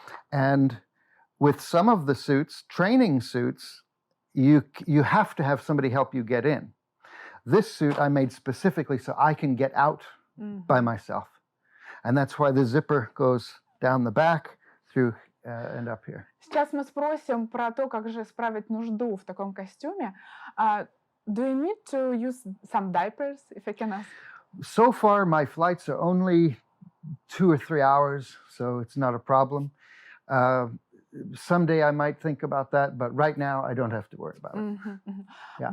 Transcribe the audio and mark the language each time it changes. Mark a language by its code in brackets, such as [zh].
[en] And with some of the suits, training suits, you have to have somebody help you get in. This suit I made specifically so I can get out by myself. And that's why the zipper goes down the back through and up here. [ru] Сейчас мы спросим про то, как же справить нужду в таком костюме. [en] Do you need to use some diapers, if I can ask? So far, my flights are only 2 or 3 hours, so it's not a problem. Someday I might think about that, but right now I don't have to worry about it. Yeah.